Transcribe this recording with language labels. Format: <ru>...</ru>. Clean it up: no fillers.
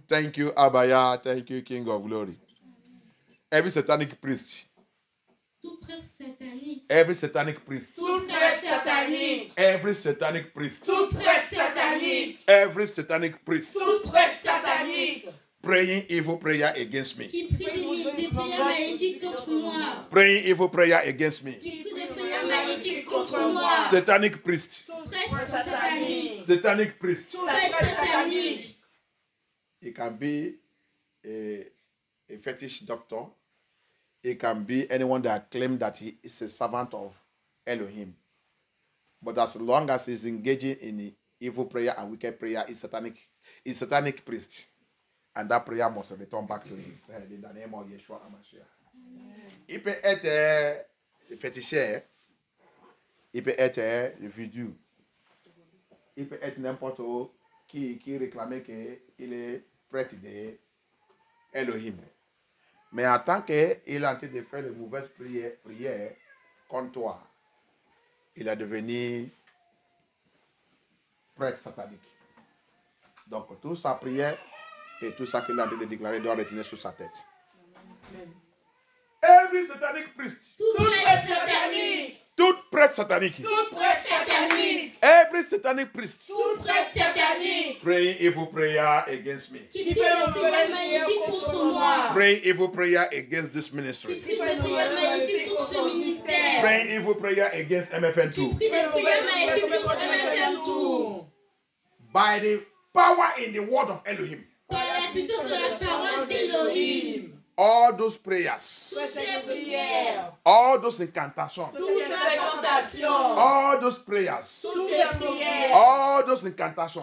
<en>Thank you, Abaya. Thank you, King of Glory. Every satanic priest.</en> <fr>Tout prêtre satanique.</fr> <en>Every satanic priest.</en> <fr>Tout prêtre satanique.</fr> <en>Every satanic priest.</en> <fr>Tout prêtre satanique.</fr> <en>Every satanic priest.</en> <fr>Tout prêtre satanique.</fr> <en>Praying evil prayer against me.</en> <fr>Qui prie des prières maléfiques contre moi.</fr> <en>Praying evil prayer against me.</en> <fr>Qui prie des prières maléfiques contre moi.</fr> <en>Satanic priest.</en> <fr>Prêtre satanique.</fr> <en>Satanic priest.</en> <fr>Prêtre satanique.</fr> <en>It can be a fetish doctor. It can be anyone that claims that he is a servant of Elohim. But as long as he's engaging in the evil prayer and wicked prayer, it's satanic priest. And that prayer must return back to his head in the name of Yeshua HaMashiach.</en> <fr>Il peut être féticheur, il peut être voodoo, il peut être n'importe où qui réclamait qu'il est prêtre de Elohim. Mais en tant qu'il a en train de faire de mauvaises prières contre toi, il est devenu prêtre satanique. Donc, toute sa prière et tout ça qu'il a en train de déclarer doit retenir sur sa tête.</fr> <en>Every satanic priest.</en> <fr>Tout prêtre satanique. Tout prêtre satanique. Tout prêtre satanique.</fr> <en>Every satanic priest.</en> <fr>Tout prêtre satanique.</fr> <en>Praying evil prayer against me.</en> <fr>Qui prie des prières maléfiques contre moi.</fr> <en>Praying evil prayer against this</en> <fr>Qui</fr> <en>ministry.</en> <fr>prie des prières maléfiques contre ce ministère.</fr> <en>Praying evil prayer against</en> <fr>Qui MFN2. prie des prières maléfiques contre MFM tout.</fr> <en>By the power in the word of Elohim.</en> <fr>Par la puissance de la parole d'Elohim.</fr> <en>All those prayers.</en> <fr>Ces prières.</fr> <en>All those incantations.</en> <fr>Toutes ces incantations.</fr> <en>All those prayers.</en> <fr>Toutes ces prières.</fr> <en>All those incantations.</en>